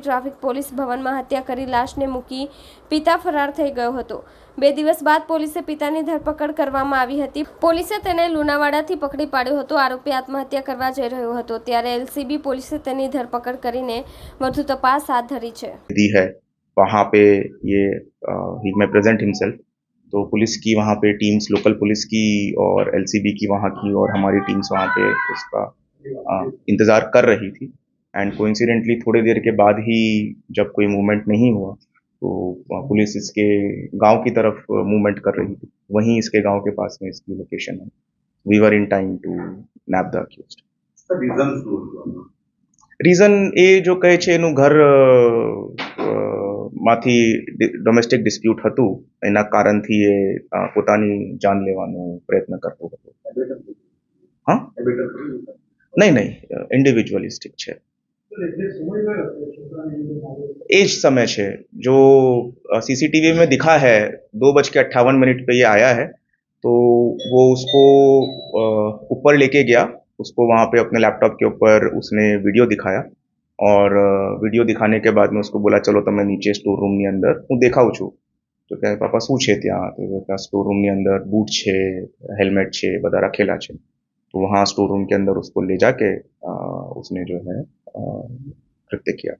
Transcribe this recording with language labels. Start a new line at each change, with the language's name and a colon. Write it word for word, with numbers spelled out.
Gujarati: Traffic police ભવનમાં હત્યા કરી લાશને મૂકી પિતા ફરાર થઈ ગયો હતો. બે દિવસ બાદ પોલીસે પિતાની ધરપકડ કરવામાં આવી હતી. પોલીસે તેને લુણાવાડાથી પકડી પાડ્યો હતો. આરોપી આત્મહત્યા કરવા જઈ રહ્યો હતો ત્યારે એલસીબી પોલીસે તેની ધરપકડ કરીને વધુ તપાસ હાથ ધરી છે.
Hindi: दी है वहाँ पे ये ही में प्रेजेंट हिमसेल्फ, तो पुलिस की वहाँ पे टीम्स, लोकल पुलिस की और एलसीबी की वहाँ की और हमारी टीम्स वहाँ पे उसका अ, इंतज़ार कर रही थी। एंड कोइंसिडेंटली थोड़ी देर के बाद ही जब कोई मूवमेंट नहीं हुआ तो अ, पुलिस इसके गांव की तरफ मूवमेंट कर रही थी। वहीं इसके गांव के पास में इसकी लोकेशन है।
English: We were in time to nab the accused.
Gujarati: Reason શું હતું આનું? રીઝન એ જો કહે છે એનું ઘર અ, અ, માંથી ડોમેસ્ટિક ડિસ્પ્યુટ હતું, એના કારણથી એ અ, પોતાની જાન લેવાનો પ્રયત્ન કરતો હતો. હા Habitat કર્યું હતું. નહીં નહીં ઇન્ડિવિજ્યુઅલિસ્ટિક છે.
Hindi: એ જ समय છે जो सीसीटीवी में दिखा है। दो बज के अट्ठावन मिनट पे ये आया है, तो वो उसको अ, ऊपर लेके गया। उसको वहाँ पे अपने लैपटॉप के ऊपर उसने वीडियो दिखाया और अ, वीडियो दिखाने के बाद में उसको बोला, चलो
Gujarati: તમે નીચે સ્ટોર રૂમની અંદર હું દેખાઉં છું. તો કહે પાપા શું છે ત્યાં? તો એ કહે સ્ટોર રૂમની અંદર બૂટ છે, હેલ્મેટ છે, બધા રાખેલા છે.
Hindi: તો વहाँ સ્ટોર રૂમ के अंदर उसको ले जाके अ, उसने जो है अ, कृत्य किया।